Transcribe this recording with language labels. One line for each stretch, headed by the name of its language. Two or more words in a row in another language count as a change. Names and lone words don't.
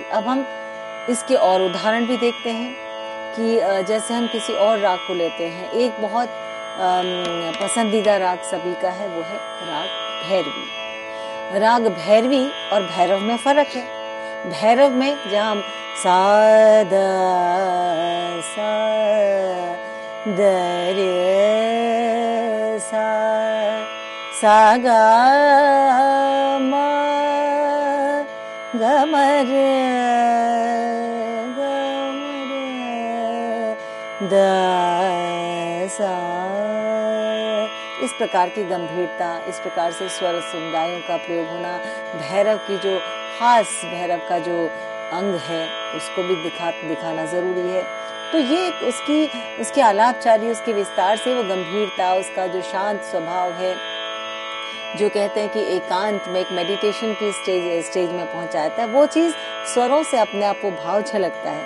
Hindi: अब हम इसके और उदाहरण भी देखते हैं कि जैसे हम किसी और राग को लेते हैं, एक बहुत पसंदीदा राग सभी का है, वो है राग भैरवी। राग भैरवी और भैरव में फर्क है। भैरव में जहाँ हम सा द सा द रे सा सा गा मा ग म रे ग म रे द सा, इस प्रकार की गंभीरता, इस प्रकार से स्वर समुदायों का प्रयोग होना, भैरव की जो खास भैरव का जो अंग है उसको भी दिखाना जरूरी है। तो ये उसके आलापचारी, उसके विस्तार से वो गंभीरता, उसका जो शांत स्वभाव है, जो कहते हैं कि एकांत में एक मेडिटेशन की स्टेज में पहुंचाता है, वो चीज स्वरों से अपने आप वो भाव झलकता है।